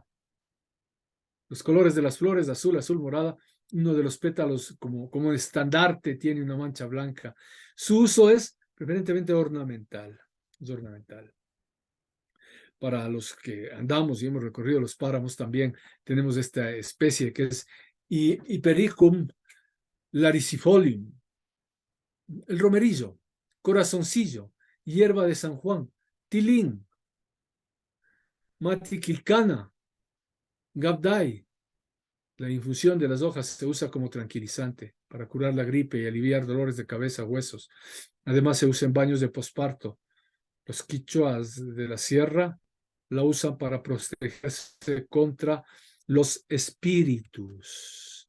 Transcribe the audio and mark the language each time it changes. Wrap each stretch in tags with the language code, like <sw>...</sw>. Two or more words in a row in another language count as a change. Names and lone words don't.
<es>Los colores de las flores, azul, azul, morada. Uno de los pétalos, como estandarte, tiene una mancha blanca. Su uso es preferentemente ornamental. Es ornamental. Para los que andamos y hemos recorrido los páramos, también tenemos esta especie que es Hypericum laricifolium. El romerillo, corazoncillo, hierba de San Juan, tilín, matiquilcana, gabday. La infusión de las hojas se usa como tranquilizante para curar la gripe y aliviar dolores de cabeza, huesos. Además, se usa en baños de posparto. Los quichuas de la sierra la usan para protegerse contra los espíritus.</es>